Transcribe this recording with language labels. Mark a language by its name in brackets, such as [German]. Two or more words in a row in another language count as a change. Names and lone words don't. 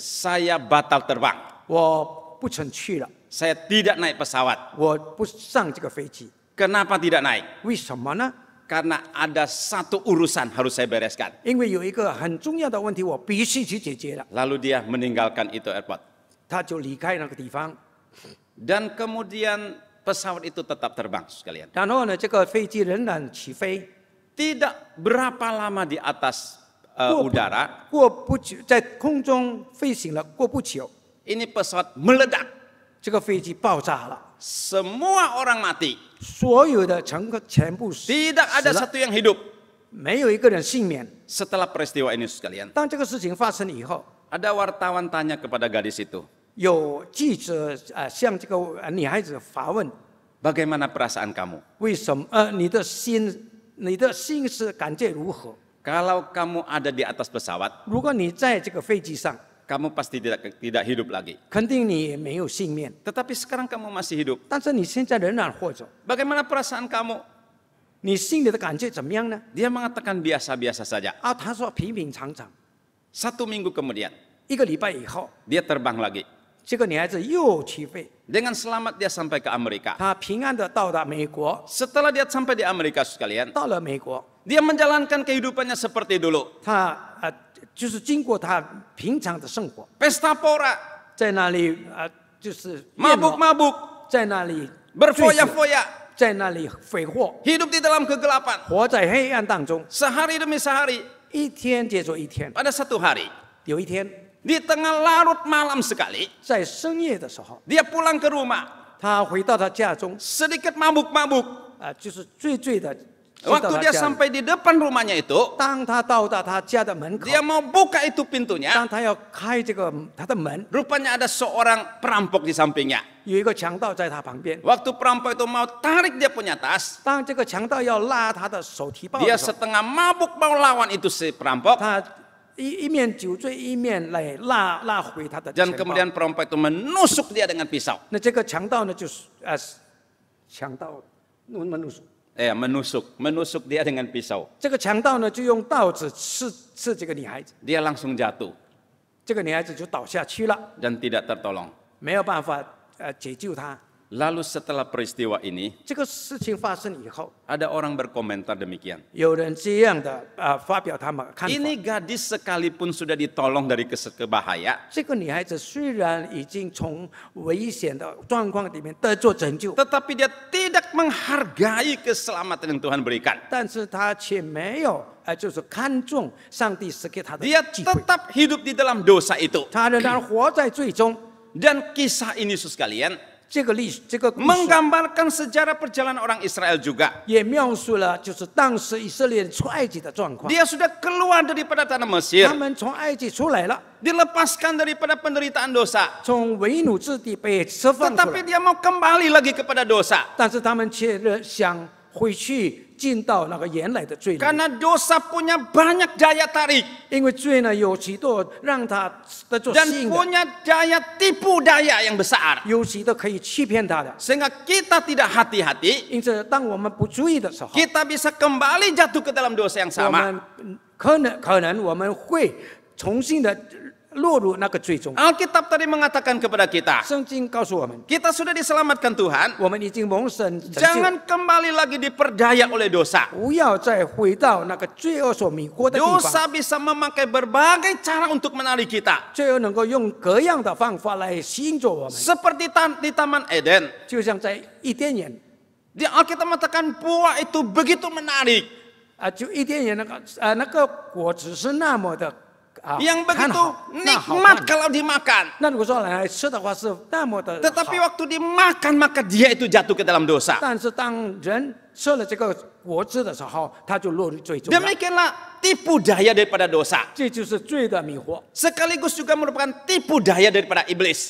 [Indonesian] saya batal terbang. [Chinese] 我不曾去了， [Indonesian] Saya tidak naik pesawat. [Chinese] 我不上这个飞机。 [Indonesian] Kenapa tidak naik? [Chinese] 为什么呢？ [Indonesian] Karena ada satu urusan harus saya bereskan. [Chinese] 因为有一个很重要的问题，我必须去解决了。 [Indonesian] Lalu dia meninggalkan itu airport. [Chinese] 他就离开那个地方， [Indonesian] Dan kemudian pesawat itu tetap terbang sekalian. [Chinese] 然后呢，这个飞机仍然起飞。 [Indonesian] Tidak berapa lama di atas [Chinese] 过 [Indonesian] udara, [Chinese] 过不久，在空中飞行了，过不久， [Indonesian] ini pesawat meledak. [Chinese] 这个飞机爆炸了， [Indonesian] Semua orang mati. [Chinese] 所有的乘客全部死 [Indonesian] Tidak ada [Chinese] 了， [Indonesian] satu yang hidup. [Chinese] 没有一个人幸免。 [Indonesian] Setelah peristiwa ini sekalian, [Chinese] 当这个事情发生以后， [Indonesian] ada wartawan tanya kepada gadis itu, [Chinese] 有记者向这个女孩子发问： [Indonesian] bagaimana perasaan kamu? [Chinese] 为什么你的心是感觉如何？ [Indonesian] Kalau kamu ada di atas pesawat, [Chinese] 如果你在这个飞机上， [Indonesian] kamu pasti tidak hidup lagi. [Chinese] 肯定你也没有幸免。 [Indonesian] Tetapi sekarang kamu masih hidup. [Chinese] 但是你现在仍然活着， [Indonesian] Bagaimana perasaan kamu? [Chinese] 你心里的感觉怎么样呢？ [Indonesian] Dia mengatakan biasa-biasa saja. [Chinese] 他说平平常常。 [Indonesian] 1 minggu kemudian, [Chinese] 1个礼拜以后， [Indonesian] dia terbang lagi. [Chinese] 这个女孩子又起飞， [Indonesian] Dengan selamat dia sampai ke Amerika. [Chinese] 她平安的到达美国， [Indonesian] Setelah dia sampai di Amerika sekalian, [Chinese] 到了美国， [Indonesian] dia menjalankan kehidupannya seperti dulu. [Chinese] 她就是经过她平常的生活， [Indonesian] Pesta pora, [Chinese] 在那里就是宴乐 [Indonesian] mabuk-mabuk, [Chinese] 在那里醉酒 [Indonesian] berfoya-foya, [Chinese] 在那里挥霍， [Indonesian] hidup di dalam kegelapan. [Chinese] 活在黑暗当中， [Indonesian] Sehari demi sehari, [Chinese] 一天接着一天。 [Indonesian] pada satu hari, [Chinese] 有一天， [Indonesian] di tengah larut malam sekali, [Chinese] 在深夜的时候， [Indonesian] dia pulang ke rumah, [Chinese] 他回到他家中， [Indonesian] sedikit mabuk-mabuk. [Chinese] 就是醉的。 [Indonesian] Waktu dia sampai di depan rumahnya itu, [Chinese] 当他到达他家的门口， [Indonesian] dia mau buka itu pintunya, [Chinese] 当他要开这个他的门， [Indonesian] rupanya ada seorang perampok di sampingnya. [Chinese] 有一个强盗在他旁边。 [Indonesian] Waktu perampok itu mau tarik dia punya tas, [Chinese] 当这个强盗要拉他的手提包 [Indonesian] dia [Chinese] 的时候， [Indonesian] setengah mabuk mau lawan itu si perampok, [Chinese] 他一面酒醉一面来拉回他的钱 [Indonesian] dan [Chinese] 包。 [Indonesian] kemudian perampok itu menusuk dia dengan pisau. [Chinese] 那这个强盗呢，就是强盗 [Indonesian] menusuk dia dengan pisau. [Chinese] 这个强盗呢就用刀子刺这个女孩子， [Indonesian] Dia langsung jatuh [Chinese] 这个女孩子就倒下去了， [Indonesian] dan tidak tertolong. [Chinese] 没有办法解救她。 [Indonesian] Lalu setelah peristiwa ini, [Chinese] 这个事情发生以后， [Indonesian] ada orang berkomentar demikian. [Chinese] 有人这样的发表他们的看法。 [Indonesian] Ini gadis sekalipun sudah ditolong dari kebahaya, [Chinese] 这个女孩子虽然已经从危险的状况里面得做拯救， [Indonesian] tetapi dia tidak menghargai keselamatan yang Tuhan berikan. [Chinese] 但是她却没有就是看重上帝赐给她的 [Indonesian] Dia [Chinese] 机会， [Indonesian] tetap hidup di dalam dosa itu. [Chinese] 她仍然活在罪中。 [Indonesian] Dan kisah ini, Saudara sekalian, [Chinese] 这个故事 [Indonesian] menggambarkan sejarah perjalanan orang Israel juga. [Chinese] 也描述了就是当时以色列人出埃及的状况。 [Indonesian] Dia sudah keluar daripada tanah Mesir, [Chinese] 他们从埃及出来了， [Indonesian] dilepaskan daripada penderitaan dosa. [Chinese] 从为奴之地被释放出 [Indonesian] Tetapi [Chinese] 来， [Indonesian] dia mau kembali lagi kepada dosa. [Chinese] 但是他们却想回去进到那个原来的罪里， [Indonesian] Karena dosa punya banyak daya tarik [Chinese] 因为罪呢有许多让他的做 [Indonesian] dan [Chinese] 吸引的， [Indonesian] punya daya tipu daya yang besar. [Chinese] 有许多可以欺骗他的。 [Indonesian] Sehingga kita tidak hati-hati, [Chinese] 因此，当我们不注意的时候， [Indonesian] kita bisa kembali jatuh ke dalam dosa yang [Chinese] 我 [Indonesian] sama. [Chinese] 们可能我们会重新的落入那个罪中。 [Indonesian] Alkitab tadi mengatakan kepada kita, [Chinese] 圣经告诉我们， [Indonesian] kita sudah diselamatkan Tuhan, [Chinese] 我们已经蒙神拯救， [Indonesian] jangan kembali lagi diperdaya oleh dosa. [Chinese] 不要再回到那个罪恶所迷惑的地方。 [Indonesian] Dosa bisa memakai berbagai cara untuk menarik kita. [Chinese] 罪恶能够用各样的方法来吸引着我们， [Indonesian] Seperti di Taman Eden. [Chinese] 就像在伊甸园 [Indonesian] Di Alkitab mengatakan buah itu begitu menarik. [Chinese] 就伊甸园那个果子是那么的 [Indonesian] yang [Chinese] 看 [Indonesian] begitu [Chinese] 好，那好 [Indonesian] nikmat [Chinese] 看。 [Indonesian] kalau dimakan. [Chinese] 那如果说来吃的话是那么的 [Indonesian] Tetapi [Chinese] 好， [Indonesian] waktu dimakan maka dia itu jatuh ke dalam dosa. [Chinese] 但是当人吃了这个果子的时候，他就落入罪中了。 [Indonesian] Demikianlah tipu daya daripada dosa. [Chinese] 这就是罪的迷惑， [Indonesian] Sekaligus juga merupakan tipu daya daripada iblis.